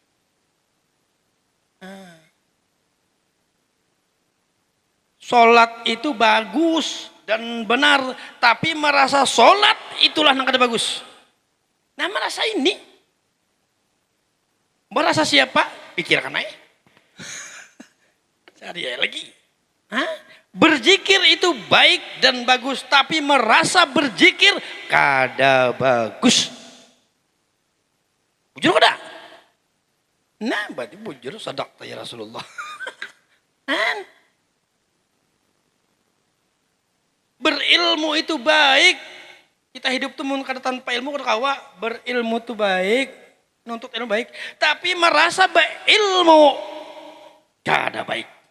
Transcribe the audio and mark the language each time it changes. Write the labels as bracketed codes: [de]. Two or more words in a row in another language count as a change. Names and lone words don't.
[id] Sholat itu bagus dan benar, tapi merasa sholat itulah nang kada bagus. Nah merasa ini, merasa siapa? Pikirkan aja. Cari lagi. Berzikir itu baik dan bagus, tapi merasa berzikir kada bagus. [bjn] Bujur kada? [id] Nah, berarti bujur [ar] sadaq ya Rasulullah. [id] Berilmu itu baik. Kita hidup tuh kada tanpa ilmu kada kawa. Berilmu itu baik, nuntut ilmu baik, tapi merasa ilmu kada baik.